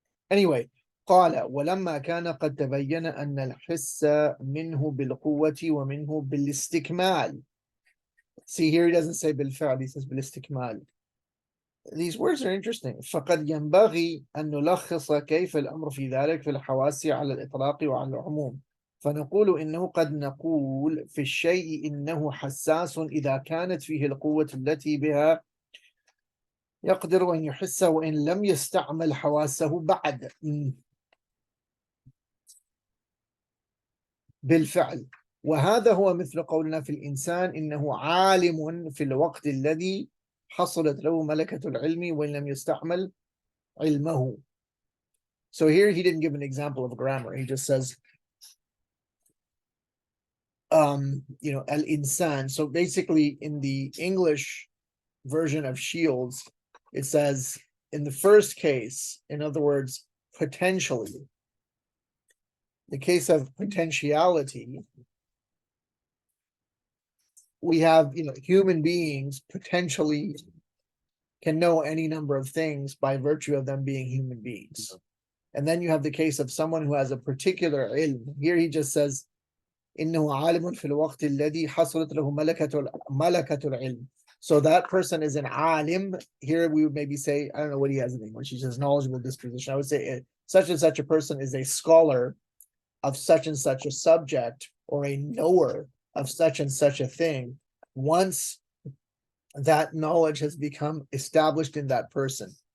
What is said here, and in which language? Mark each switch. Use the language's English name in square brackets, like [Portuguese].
[English] Anyway, [Arabic] قال ولما كان قد تبين أن الحس منه بالقوة ومنه بالاستكمال. [English] See, here he doesn't say بالفعل, he says بالاستكمال. These words are interesting. [Arabic] فقد ينبغي أن نلخص كيف الأمر في ذلك في الحواس على الإطلاق وعلى العموم. فنقول إنه قد نقول في الشيء إنه حساس إذا كانت فيه القوة التي بها يقدر أن يحس وإن لم يستعمل حواسه بعد. بالفعل. وهذا هو مثل قولنا في الإنسان إنه عالم في الوقت الذي حصلت له ملكة العلم وإن لم يستعمل علمه. [English] So here he didn't give an example of grammar. He just says, al-insan. So basically in the English version of Shields, it says in the first case, in other words, potentially, the case of potentiality, we have, human beings potentially can know any number of things by virtue of them being human beings. And then you have the case of someone who has a particular ilm. Here he just says, [Arabic] إنه عالم في الوقت الذي حصلت له ملكة العلم. [English] So that person is an alim. Here we would maybe say, I don't know what he has in English. He says knowledgeable disposition. I would say such and such a person is a scholar of such and such a subject, or a knower of such and such a thing, once that knowledge has become established in that person.